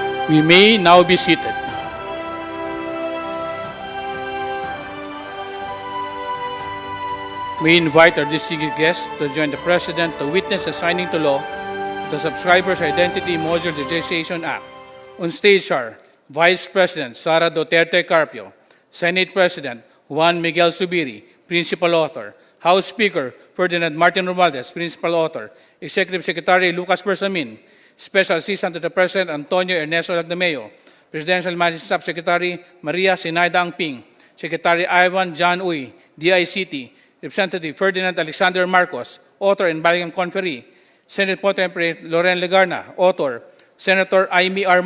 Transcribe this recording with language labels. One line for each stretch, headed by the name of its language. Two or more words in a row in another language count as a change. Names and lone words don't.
English: We may now be seated. We invite our distinguished guests to join the President to witness the signing to law of the Subscribers Identity Modular Digitization Act. On stage are Vice President Sara Duterte Carpio, Senate President Juan Miguel Zubiri, Principal Author, House Speaker Ferdinand Martin Romualdez, Principal Author, Executive Secretary Lucas Bersamin, Special Assistant to the President Antonio Ernesto Lagdameo, Presidential Managing Staff Secretary Maria Sinaida Angping, Secretary Ivan John Uy, DICT, Representative Ferdinand Alexander Marcos, Author and Baligang Conferee, Senate Pro Tempore Loren Legarna, Author, Senator Amy R.